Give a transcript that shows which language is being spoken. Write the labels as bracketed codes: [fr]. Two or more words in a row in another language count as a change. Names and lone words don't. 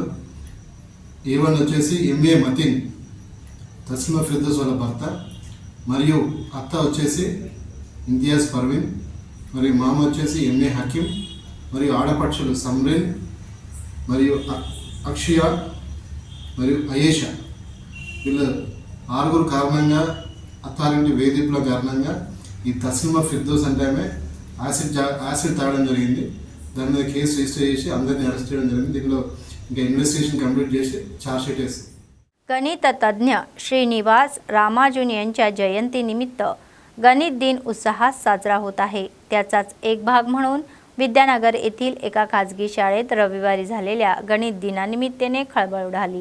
[te] A1 వచ్చేసి ఎంఏ మతిన్, తస్లిమా ఫిర్దోస్ వాళ్ళ భర్త, మరియు అత్త వచ్చేసి ఇంతియాజ్ పర్వీన్, మరియు మామ వచ్చేసి ఎంఏ హకీం, మరియు ఆడపడుచులు సమ్రీన్ మరియు అక్షయ మరియు అయేషా. వీళ్ళు 6 కారణంగా అత్తారింటి వేధింపుల కారణంగా ఈ తస్లిమా ఫిర్దోస్ అంటే ఆమె యాసిడ్ తాగడం జరిగింది. దాని మీద కేసు రిజిస్టర్ చేసి అందరినీ అరెస్ట్ చేయడం జరిగింది. దీనిలో ఇంకా [en] investigation complete [te] చేసి [en] charge sheet [te] आहे. [mr] गणित तज्ज्ञ श्रीनिवास रामानुजन यांच्या जयंतीनिमित्त गणित दिन उत्साहात साजरा होत आहे. त्याचाच एक भाग म्हणून विद्यानगर येथील एका खाजगी शाळेत रविवारी झालेल्या गणित दिनानिमित्ताने खळबळ उडाली.